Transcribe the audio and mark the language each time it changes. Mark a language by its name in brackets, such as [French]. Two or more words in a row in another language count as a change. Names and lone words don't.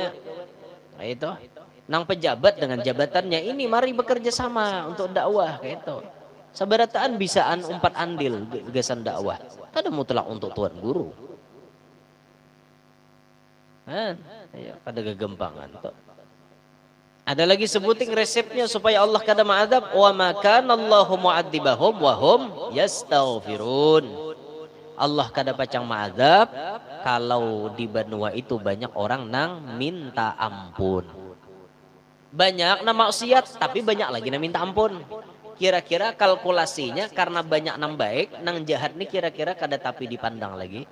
[Banjar] Nah itu, nang pejabat dengan jabatannya ini mari bekerja sama untuk dakwah kayak itu. Sabarataan bisaan umpat andil gegasan dakwah. Kada mutlak untuk tuan guru. Kada kegempangan tuh. Ada lagi sebuting resepnya supaya Allah kada ma'adzab, [Arabic] وما كان الله معذبهم وهم يستغفرون. [Banjar] Allah kada pacang ma'adzab kalau di benua itu banyak orang nang minta ampun. Banyak nang maksiat tapi banyak lagi nang minta ampun. Kira-kira kalkulasinya karena banyak nang baik, nang jahat nih kira-kira kada tapi dipandang lagi.